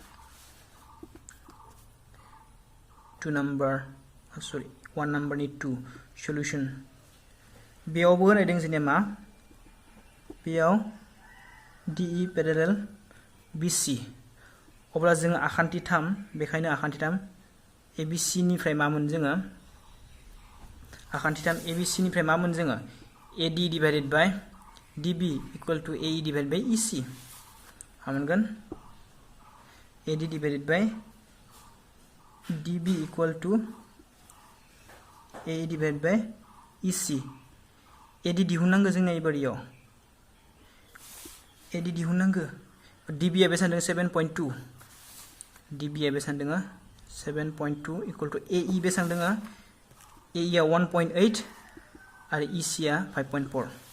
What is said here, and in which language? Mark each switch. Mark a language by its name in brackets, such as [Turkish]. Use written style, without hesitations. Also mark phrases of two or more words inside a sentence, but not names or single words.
[Bodo] 2 नाम्बार सरि 1 नाम्बारनि 2 सल्युशन बेयावबो होनायदों जोंनिया मा बेयाव DE पेरेलेल BC अब्ला जों आखान्थि 3 बेखायनो आखान्थि 3 ABC निफ्राय मा मोन जोङो आखान्थि 3 ABC निफ्राय मा मोन जोङो [English] AD divided by DB equal to AE divided by EC [Bodo] मा मोनगोन [English] AD divided by DB equal to AE divided by EC [Bodo] AD दिहुननांगौ जोंना एबारियाव AD दिहुननांगौ DB आ बेसेबां दङ 7.2 DB आ बेसेबां दङ 7.2 [English] equal to AE [Bodo] बेसेबां दङ AE आ 1.8 आरो EC आ 5.4